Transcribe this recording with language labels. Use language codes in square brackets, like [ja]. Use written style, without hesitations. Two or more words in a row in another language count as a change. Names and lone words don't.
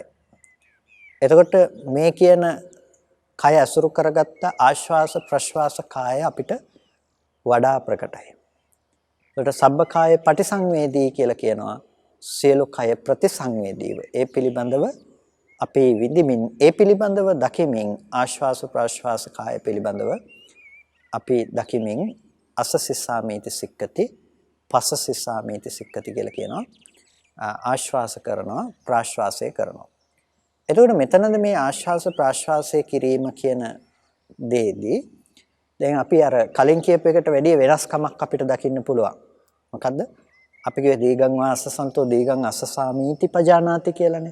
[si] එතකොට මේ කියන කය අසුරු කරගත්ත ආශ්වාස ප්‍රශ්වාස කාය අපිට වඩා ප්‍රකටයි. ඒකට [pi] සබ්බ කාය පටිසංවේදී [si] කියලා කියනවා සියලු කය ප්‍රතිසංවේදීව. ඒ පිළිබඳව අපි විඳිමින් ඒ පිළිබඳව දකිමින් ආශ්වාස ප්‍රශ්වාස කාය පිළිබඳව අපි දකිමින් [pi] අස්ස සිස්සාමේති සික්කති පස්ස සිස්සාමේති සික්කති [si] කියලා කියනවා. ආශ්වාස කරනවා ප්‍රාශ්වාසය කරනවා. එතකොට මෙතනද මේ ආශ්වාස ප්‍රාශ්වාසය කිරීම කියන දේදී දැන් අපි අර කලින් කියපු එකට වැඩිය වෙනස්කමක් අපිට දකින්න පුළුවන්. මොකද්ද? අපි කිව්වේ [pi] දීගං වාසසන්තෝ දීගං අස්සසාමීති පජානාති [si] කියලානේ.